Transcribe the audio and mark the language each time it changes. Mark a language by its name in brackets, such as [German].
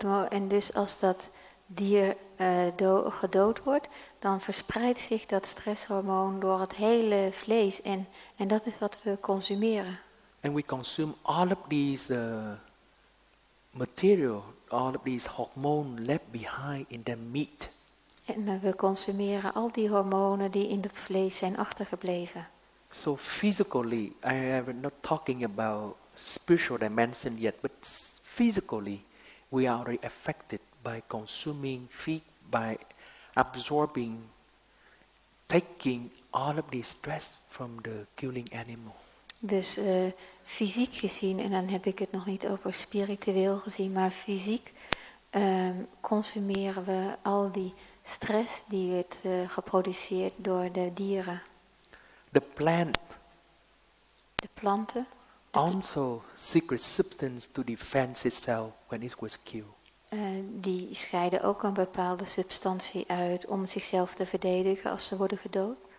[Dutch] En dus als dat dier gedood wordt, dan verspreidt zich dat stresshormoon door het hele vlees en dat is wat we consumeren. [English] And we consume all of these material, all of these hormone left behind in the meat. [Dutch] En we consumeren al die hormonen die in het vlees zijn achtergebleven. [English] So physically, I am not talking about spiritual dimension yet, but physically, we are already affected by consuming feed, by absorbing, taking all of the stress from the killing animal. [Dutch] Dus fysiek gezien, en dan heb ik het nog niet over spiritueel gezien, maar fysiek consumeren we al die stress die wordt geproduceerd door de dieren. [English] The plant [Dutch] De planten [English] also secret substance to defend itself when it was killed. [Dutch] die scheiden ook een bepaalde substantie uit om zichzelf te verdedigen als ze worden gedood.